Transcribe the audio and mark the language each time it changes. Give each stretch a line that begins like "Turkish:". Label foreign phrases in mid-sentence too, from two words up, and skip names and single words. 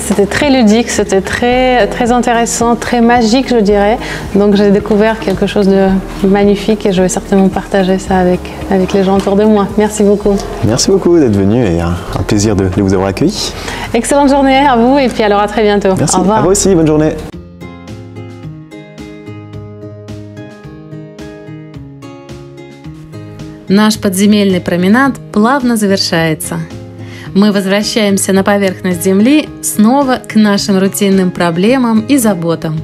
French: C'était très ludique, c'était très intéressant, très magique, je dirais. Donc j'ai découvert quelque chose de magnifique et je vais certainement partager ça avec les gens autour de moi. Merci beaucoup. Merci beaucoup d'être venu et un plaisir de vous avoir accueilli. Excellente journée à vous et puis alors à très bientôt. Merci. Au revoir. À vous aussi, bonne journée.
Russian: Наш подземельный променад плавно завершается. Мы возвращаемся на поверхность Земли снова к нашим рутинным проблемам и заботам.